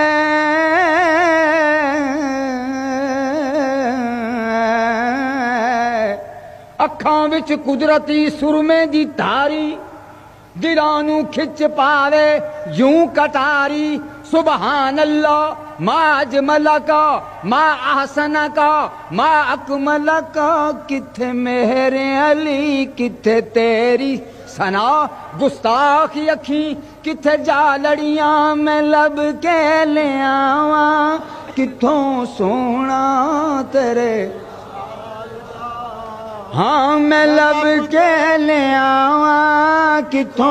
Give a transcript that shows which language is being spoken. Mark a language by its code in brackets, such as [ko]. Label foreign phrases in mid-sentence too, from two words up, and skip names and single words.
[pa] ਅੱਖਾਂ ਵਿਚ ਕੁਦਰਤੀ ਸੁਰਮੇ ਦੀ ਧਾਰੀ ਦਿਲਾਂ ਨੂੰ ਖਿੱਚ ਪਾਵੇ ਯੂੰ ਕਟਾਰੀ। [ar] سبحان الله ما أجمل ك ما أحسن ك ما أكمل ك. [pa] ਕਿੱਥੇ ਮੇਰੇ ਅਲੀ ਕਿੱਥੇ ਤੇਰੀ ਸਨਾ ਗੁਸਤਾਖ਼ ਅੱਖੀਂ ਕਿੱਥੇ ਜਾ ਲੜੀਆਂ। ਮੈਂ ਲੱਭ ਕੇ ਲੈ ਆਵਾਂ ਕਿੱਥੋਂ ਸੋਹਣਾ ਤੇਰੇ। ਹਾਂ ਮੈਂ ਲੱਭ ਕੇ ਲੈ ਆਵਾਂ ਕਿੱਥੋਂ